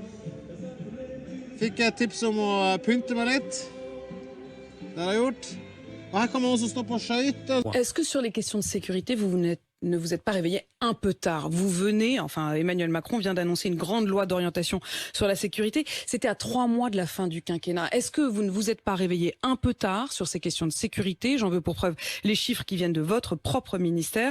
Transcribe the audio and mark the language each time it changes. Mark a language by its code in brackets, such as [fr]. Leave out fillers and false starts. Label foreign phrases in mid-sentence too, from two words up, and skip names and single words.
[no] Fikk et tips om å pynte meg litt. Det har jeg gjort. Og her kan man også stå på skøyter. [fr] Est-ce que sur les questions de sécurité, ne vous êtes pas réveillé un peu tard? Vous venez, enfin Emmanuel Macron vient d'annoncer une grande loi d'orientation sur la sécurité. C'était à 3 mois de la fin du quinquennat. Est-ce que vous ne vous êtes pas réveillé un peu tard sur ces questions de sécurité? J'en veux pour preuve les chiffres qui viennent de votre propre ministère.